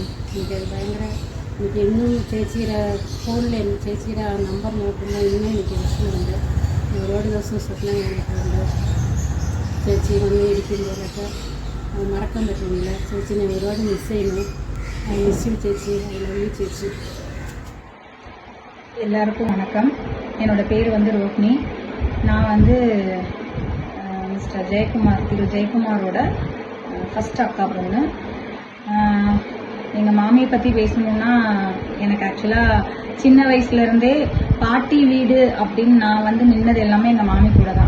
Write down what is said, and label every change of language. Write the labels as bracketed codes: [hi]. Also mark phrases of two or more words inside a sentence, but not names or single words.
[ml] എനിക്കത് ഭയങ്കര എനിക്ക് ഇന്നും ചേച്ചിയുടെ ഫോണിൽ ചേച്ചിയുടെ ആ നമ്പർ നോക്കുമ്പോൾ ഇന്നും എനിക്ക് വിഷമമുണ്ട്. ഒരുപാട് ദിവസം സ്വപ്നം കണ്ടിട്ടുണ്ട്. ചേച്ചി വന്ന് ഇരിക്കുമ്പോഴൊക്കെ മറക്കാൻ പറ്റുന്നില്ല. ചേച്ചിനെ ഒരുപാട് മിസ് ചെയ്യുന്നു. [en] I miss you [ml] ചേച്ചി. [en] I love you ചേച്ചി. [ta] எல்லாருக்கும் வணக்கம். என்னோட பேர் ரோஹிணி. நான் மிஸ்டர் திரு ஜெயக்குமாரோட ஃபஸ்ட் அக்கா பொண்ணு. எங்கள் மாமியை பற்றி பேசணுன்னா எனக்கு ஆக்சுவலாக சின்ன வயசுலேருந்தே பாட்டி வீடு அப்படின்னு நான் நின்னது எல்லாமே எங்கள் மாமி கூட தான்.